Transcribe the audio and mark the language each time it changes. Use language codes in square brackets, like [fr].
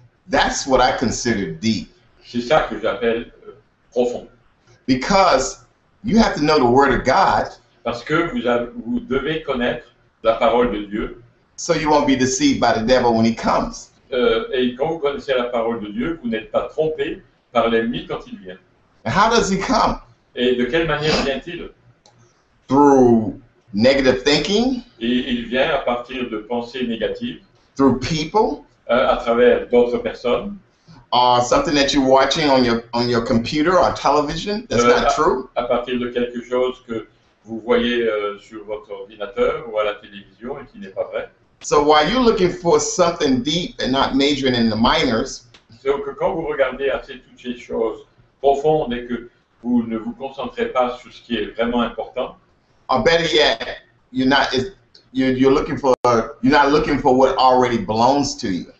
[en] That's what I consider deep. [fr] C'est ça que j'appelle profond. [en] Because you have to know the Word of God [fr] Parce que vous devez connaître la parole de Dieu. [en] so you won't be deceived by the devil when he comes. [fr] Et quand vous connaissez la parole de Dieu, vous n'êtes pas trompé par l'ennemi quand il vient. [en] And how does he come? [fr] Et de quelle manière vient-il? [en] Through negative thinking, [fr] Et il vient à partir de pensées négatives, [en] through people, [fr] à travers d'autres personnes, [en] or something that you're watching on your computer or television that's not true. [fr] à partir de quelque chose que vous voyez sur votre ordinateur ou à la télévision et qui n'est pas vrai. [en] So while you're looking for something deep and not majoring in the minors, [fr] Donc quand vous regardez assez toutes ces choses profondes et que vous ne vous concentrez pas sur ce qui est vraiment important, [en] or better yet, you're not looking for what already belongs to you.